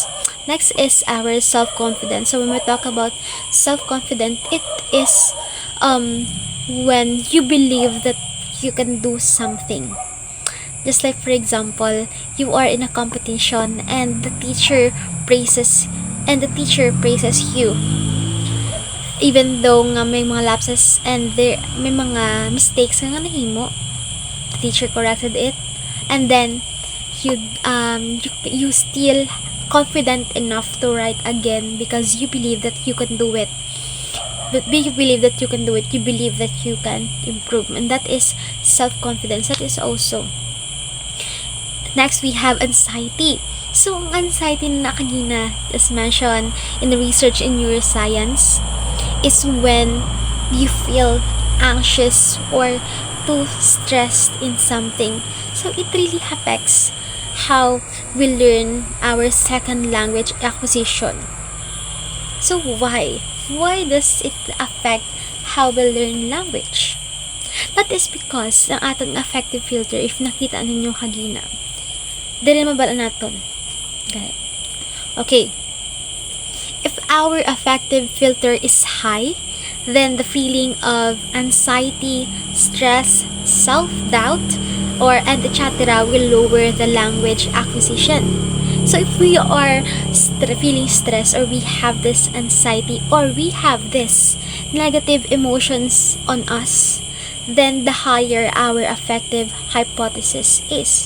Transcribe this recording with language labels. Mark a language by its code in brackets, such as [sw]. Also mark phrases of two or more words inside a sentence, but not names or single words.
[en] Next is our self-confidence. So when we talk about self-confidence, it is when you believe that you can do something. Just like for example, you are in a competition and the teacher praises you, even though [ceb] nga may mga [en] lapses and there may [ceb] mga mistakes nga nahimo, [en] the teacher corrected it, and then you still confident enough to write again because you believe that you can do it. You believe that you can do it. You believe that you can improve, and that is self-confidence. That is also. Next, we have anxiety. So, [tl] ang anxiety na kanina, [en] as mentioned in the research in neuroscience, is when you feel anxious or too stressed in something. So, it really affects how we learn our second language acquisition. So, why? Why does it affect how we learn language? That is because [ceb] ang atong [en] affective filter, [ceb] if nakita ninyo kagina, dili mabala naton. [en] Okay. If our affective filter is high, then the feeling of anxiety, stress, self-doubt, and etc. will lower the language acquisition. So if we are feeling stressed, or we have this anxiety, or we have this negative emotions on us, then the higher our affective hypothesis is.